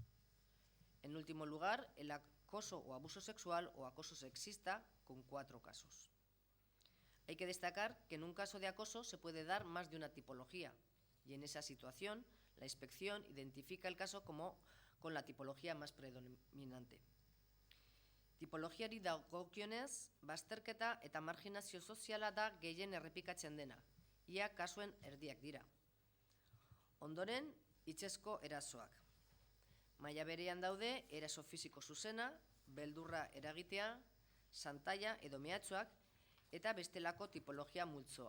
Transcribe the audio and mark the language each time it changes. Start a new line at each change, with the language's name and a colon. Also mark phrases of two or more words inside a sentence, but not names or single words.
Spanish: En último lugar, el acoso o abuso sexual o acoso sexista, con 4 casos. Hay que destacar que en un caso de acoso se puede dar más de una tipología, y en esa situación la inspección identifica el caso como con la tipología más predominante.
Basque: Tipologiari dagokionez, bazterketa eta marginazio soziala da gehien errepikatzen dena, ia kasuen erdiak dira. Ondoren, hitzezko erasoak. Maila berean daude eraso fisiko zuzena, beldurra eragitea, xantaia edo mehatxuak eta bestelako tipologia multzoa.